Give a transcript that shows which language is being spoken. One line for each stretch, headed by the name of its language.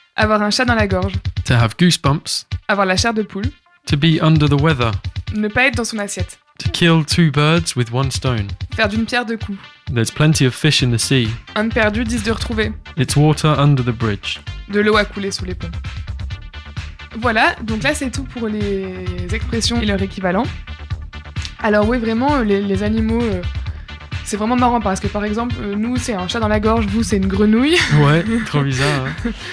French: Avoir un chat dans la gorge.
English: To have goosebumps.
French: Avoir la chair de poule.
English: To be under the weather.
French: Ne pas être dans son assiette.
English: To kill 2 birds with 1 stone.
French: Faire d'une pierre 2 coups.
English: There's plenty of fish in the sea.
French: Un de perdu, 10 de retrouvé.
English: It's water under the bridge.
French: De l'eau à couler sous les ponts. Voilà, donc là c'est tout pour les expressions et leur équivalent. Alors oui, vraiment, les animaux, c'est vraiment marrant parce que par exemple, nous c'est un chat dans la gorge, vous c'est une grenouille. Ouais, trop bizarre. Hein.